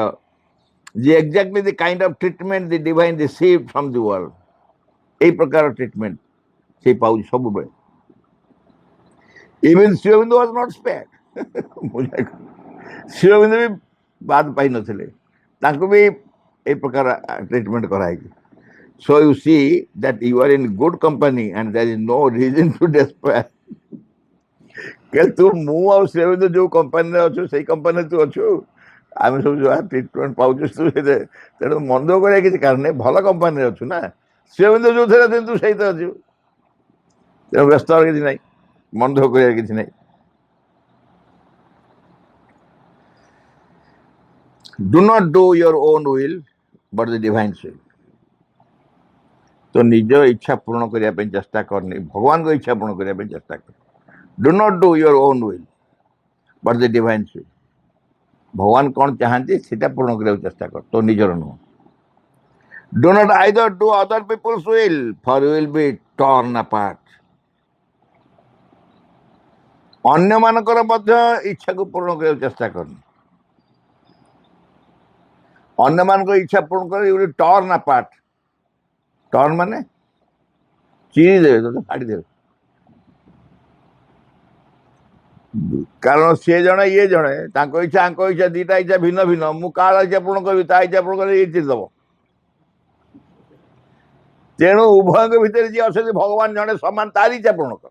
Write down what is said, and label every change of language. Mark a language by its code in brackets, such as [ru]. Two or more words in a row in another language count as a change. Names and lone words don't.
[en] the exactly the kind of treatment the divine received from the world. [or] এই ପ୍ରକାର ଟ୍ରିଟମେଣ୍ଟ ସେ ପାଉଛି ସବୁବେଳେ। [en] Even Sri Aurobindo was not spared. [or] ଶ୍ରୀଅରବିନ୍ଦ ବି ବାଦ ପାଇନଥିଲେ, ତାଙ୍କୁ ବି এই ପ୍ରକାର ଟ୍ରିଟମେଣ୍ଟ କରାହେଇଛି। [en] So you see that you are in good company and there is no reason to despair. [or] ତୁ, ମୁଁ ଆଉ ଶ୍ରୀଅରବିନ୍ଦ ଯୋଉ କମ୍ପାନୀରେ ଅଛୁ ସେଇ କମ୍ପାନୀରେ ତୁ ଅଛୁ, ଆମେ ସବୁ ଯାହା ଟ୍ରିଟମେଣ୍ଟ ପାଉଛୁ ତୁ ସେଥିରେ, ତେଣୁ ମନ ଦୁଃଖ କରିବା କିଛି କାରଣ ନାହିଁ, ଭଲ କମ୍ପାନୀରେ ଅଛୁ ନା। ଶ୍ରୀଅରବିନ୍ଦ ଯୋଉଥିରେ ଅଛନ୍ତି ତୁ ସେଇଥିରେ ଅଛୁ, ତେଣୁ ବ୍ୟସ୍ତ ହବାର କିଛି ନାହିଁ, ମନ ଦୁଃଖ କରିବାର କିଛି ନାହିଁ। [en] Do not do your own will but the divine will. [hi] तो निज इच्छा पूर्ण करने [or] ପାଇଁ ଚେଷ୍ଟା କରନି, ଭଗବାନଙ୍କ ଇଚ୍ଛା ପୂରଣ କରିବା ପାଇଁ ଚେଷ୍ଟା କର। [en] Do not do your own will but the divine will. [or] ଭଗବାନ କ'ଣ ଚାହାନ୍ତି ସେଟା ପୂରଣ କରିବାକୁ ଚେଷ୍ଟା କର, ତ ନିଜର ନୁହଁ। [en] Do not either do other people's will for you will be torn apart. [or] ଅନ୍ୟମାନଙ୍କର ମଧ୍ୟ ଇଚ୍ଛାକୁ ପୂରଣ କରିବାକୁ ଚେଷ୍ଟା କରନି। ଅନ୍ୟମାନଙ୍କ ଇଚ୍ଛା ପୂରଣ କରି [en] you will be torn apart. [or] ଟର୍ନ ମାନେ ଚିରି ଦେବେ, ତତେ ଫାଡ଼ିଦେବେ। କାରଣ ସିଏ ଜଣେ ଇଏ ଜଣେ, ତାଙ୍କ ଇଚ୍ଛା ଆଙ୍କ ଇଚ୍ଛା ଦିଟା ଇଚ୍ଛା ଭିନ୍ନ ଭିନ୍ନ। ମୁଁ କାହାର ଇଚ୍ଛା ପୂରଣ କରିବି, ତା ଇଚ୍ଛା ପୂରଣ କରି ଇଏ ଚିରିଦେବ। ତେଣୁ ଉଭୟଙ୍କ ଭିତରେ ଯିଏ ଅଛନ୍ତି ଭଗବାନ ଜଣେ ସମାନ, ତାର ଇଚ୍ଛା ପୂରଣ କର।